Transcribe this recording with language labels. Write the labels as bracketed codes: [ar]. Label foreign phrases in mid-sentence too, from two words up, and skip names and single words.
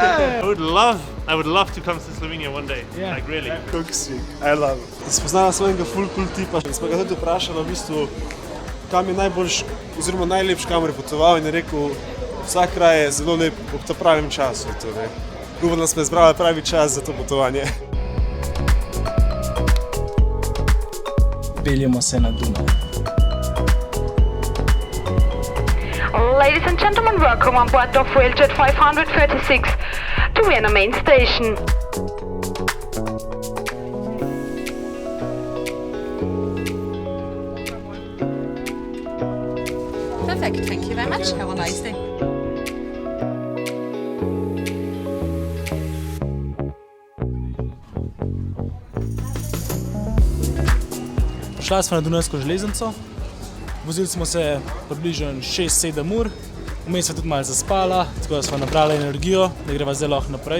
[en] Yeah. I would love to come to Slovenia one day. Yeah. Like really. [sl] Kako si, [en] I love it. [sl] Spoznala svojega full cool tipa in smo ga tudi vprašali v bistvu, kam je najboljš oziroma najlepši kamor je potoval in je rekel, vsak kraj je zelo lep ob ta pravem času. Torej. Upam, da smo izbrali pravi čas za to potovanje. Peljemo se na Dunaj. [en] Ladies and gentlemen, welcome on board of Railjet 536 to Vienna main station. Perfect, thank you very much. Have a nice day. [sl] Šla smo na Dunajsko železnico. Vozili smo se približno 6-7 ur, vmes smo tudi malo zaspala, tako da smo nabrali energijo, da greva zdaj lahko naprej.